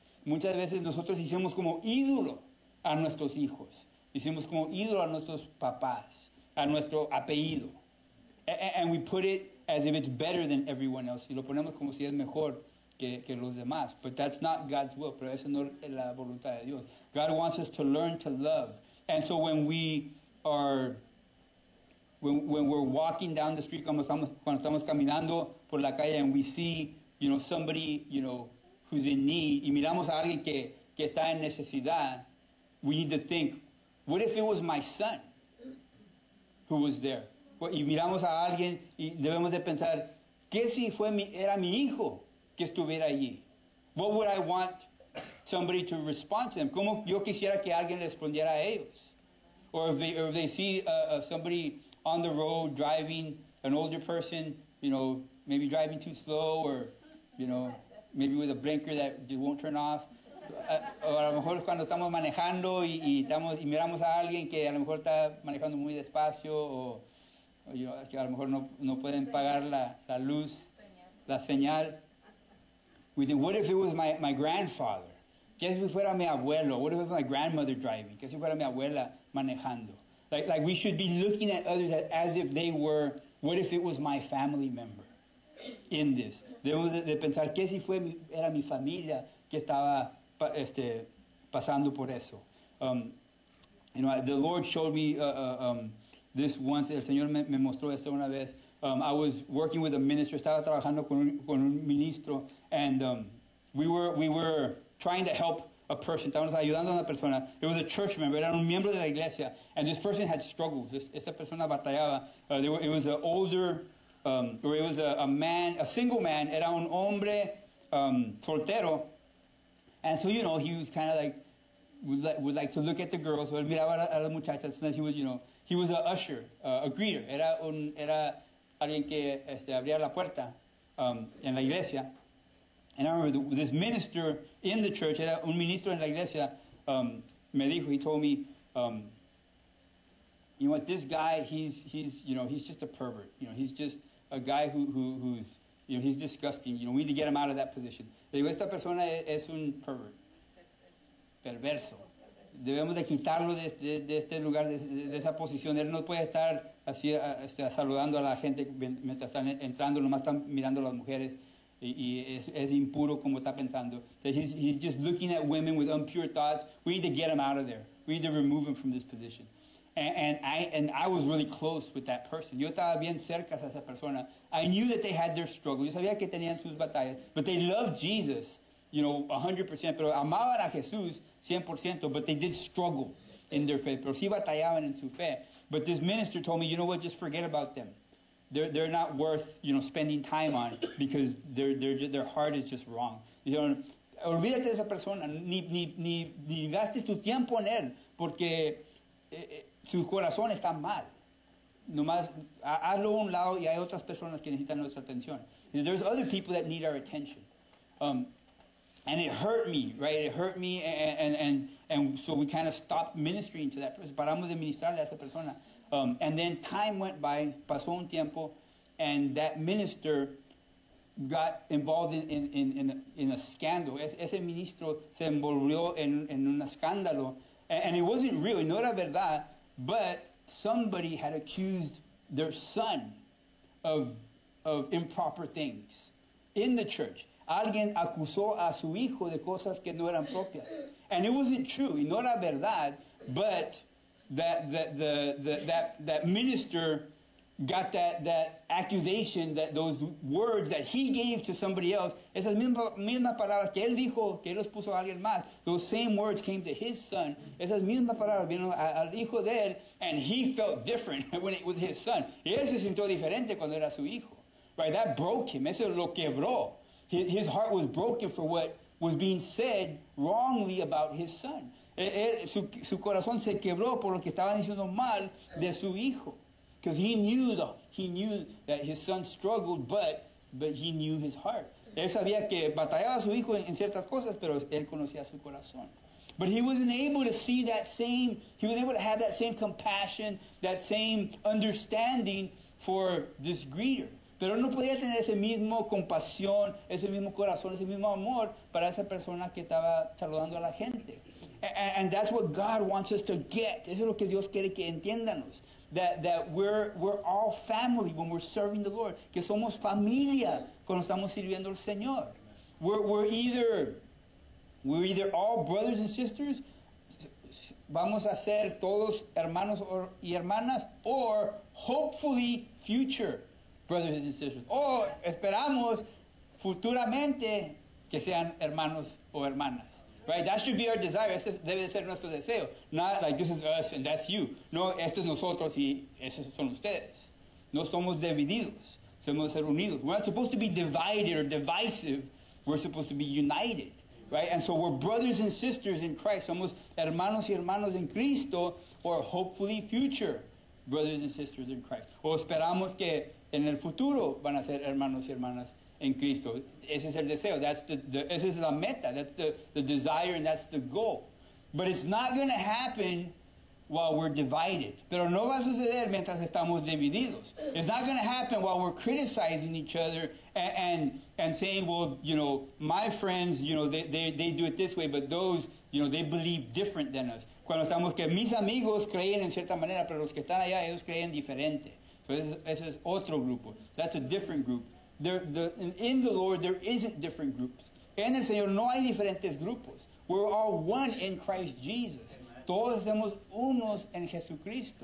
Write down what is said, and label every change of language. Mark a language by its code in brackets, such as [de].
[es] Muchas veces nosotros hicimos como ídolo a nuestros hijos. Hicimos como ídolo a nuestros papás, a nuestro apellido. [en] And we put it as if it's better than everyone else. [es] Y lo ponemos como si es mejor que los demás. [en] But that's not God's will. [es] Pero eso no es la voluntad de Dios. [en] God wants us to learn to love. And so when we're walking down the street, [es] cuando estamos caminando por la calle [en] and we see, somebody, who's in need, [es] y miramos a alguien que está en necesidad, [en] we need to think, what if it was my son who was there? [es] Y miramos a alguien y debemos de pensar, ¿qué si era mi hijo que estuviera allí? [en] What would I want somebody to respond to them? [es] ¿Cómo yo quisiera que alguien respondiera a ellos? [en] Or if they see somebody on the road driving, an older person, maybe driving too slow or, maybe with a blinker that won't turn off. [es] O a lo mejor cuando estamos manejando y miramos a alguien que a lo mejor está manejando muy despacio o que a lo mejor no pueden pagar la luz, la señal. [en] We think, what if it was my grandfather? [es] ¿Qué si fuera mi abuelo? [en] What if it was my grandmother driving? [es] ¿Qué si fuera mi abuela manejando? [en] Like we should be looking at others as if they were, what if it was my family member in this? [es] Debemos de pensar, ¿qué si era mi familia que estaba pasando por eso? [en] The Lord showed me this once. [es] El Señor me mostró esto una vez. [en] I was working with a minister. [es] Estaba trabajando con un ministro, [en] and we were trying to help a person. [es] Estábamos ayudando a una persona. [en] It was a church member. [es] Era un miembro de la iglesia. [en] And this person had struggles. [es] Esa persona batallaba. [en] It was an older, or it was a man, a single man. [es] Era un hombre soltero. [en] And so, he was kind of like, would like to look at the girls. [es] So él miraba a las muchachas. [en] And he was, he was a usher, a greeter. [es] Era alguien que abría la puerta en la iglesia. [en] And I remember this minister in the church, [es] era un ministro en la iglesia, me dijo, [en] he told me, you know what, this guy, he's just a pervert. He's just a guy who's, he's disgusting. We need to get him out of that position. [es] Le digo, esta persona es un pervert, perverso. Debemos de quitarlo de este lugar, de esa posición. Él no puede estar así saludando a la gente mientras están entrando, nomás están mirando a las mujeres. Y es impuro como está pensando. [en] That he's just looking at women with impure thoughts. We need to get him out of there. We need to remove him from this position. And I was really close with that person. [es] Yo estaba bien cerca a esa persona. [en] I knew that they had their struggle. [es] Yo sabía que tenían sus batallas. [en] But they loved Jesus, 100%. [es] Pero amaban a Jesús 100%. [en] But they did struggle in their faith. [es] Pero sí batallaban en su fe. [en] But this minister told me, you know what, just forget about them. They're not worth, spending time on because their heart is just wrong. [es] Olvídate de esa persona, ni gastes tu tiempo en él, porque su corazón está mal. Nomás hazlo a un lado y hay otras personas que necesitan nuestra atención. [en] There's other people that need our attention. And it hurt me, right? It hurt me, and so we kind of stopped ministering to that person. [es] Paramos de ministrarle a esa persona. [en] And then time went by, [es] pasó un tiempo, [en] and that minister got involved in a scandal. [es] Ese ministro se envolvió en un escándalo. [en] And it wasn't real, [es] no era verdad, [en] but somebody had accused their son of improper things in the church. [es] Alguien acusó a su hijo de cosas que no eran propias. [en] And it wasn't true, [es] y no era verdad, [en] but that minister got that accusation, that those words that he gave to somebody else, [es] esas mismas palabras que él dijo, que él los puso a alguien más, [en] those same words came to his son. [es] Esas mismas palabras vieron al hijo de él, [en] and he felt different when it was his son. [es] Y él se sintió diferente cuando era su hijo. [en] Right? That broke him. [es] Eso lo quebró. [en] His heart was broken for what was being said wrongly about his son. [es] Su corazón se quebró por lo que estaban diciendo mal de su hijo. [en] Because he knew that his son struggled, but he knew his heart. [es] Él sabía que batallaba a su hijo en ciertas cosas, pero él conocía su corazón. [en] But he wasn't able to see he was able to have that same compassion, that same understanding for this greeter. [es] Pero no podía tener ese mismo compasión, ese mismo corazón, ese mismo amor para esa persona que estaba saludando a la gente. [en] And that's what God wants us to get. [es] Eso es lo que Dios quiere que entiendanos. [en] That we're all family when we're serving the Lord. [es] Que somos familia cuando estamos sirviendo al Señor. [en] We're either all brothers and sisters. [es] Vamos a ser todos hermanos y hermanas, [en] or hopefully future brothers and sisters. [es] O esperamos futuramente que sean hermanos o hermanas. [en] Right? That should be our desire. [es] Este debe de ser nuestro deseo. [en] Not like this is us and that's you. [es] No, esto es nosotros y esos son ustedes. No somos divididos. Somos ser unidos. [en] We're not supposed to be divided or divisive. We're supposed to be united. Right? And so we're brothers and sisters in Christ. [es] Somos hermanos y hermanas en Cristo, [en] or hopefully future brothers and sisters in Christ. [es] O esperamos que en el futuro van a ser hermanos y hermanas en Cristo. Ese es el deseo. Esa es la meta. [en] That's the desire, and that's the goal. But it's not going to happen while we're divided. [es] Pero no va a suceder mientras estamos divididos. [en] It's not going to happen while we're criticizing each other and saying, well, my friends, they do it this way, but those, they believe different than us. [es] Cuando estamos que mis amigos creen en cierta manera, pero los que están allá, ellos creen diferente. So ese es otro grupo. [en] That's a different group. In the Lord, there isn't different groups. [es] En el Señor no hay diferentes grupos. [en] We're all one in Christ Jesus. Amen. [es] Todos somos unos en Jesucristo.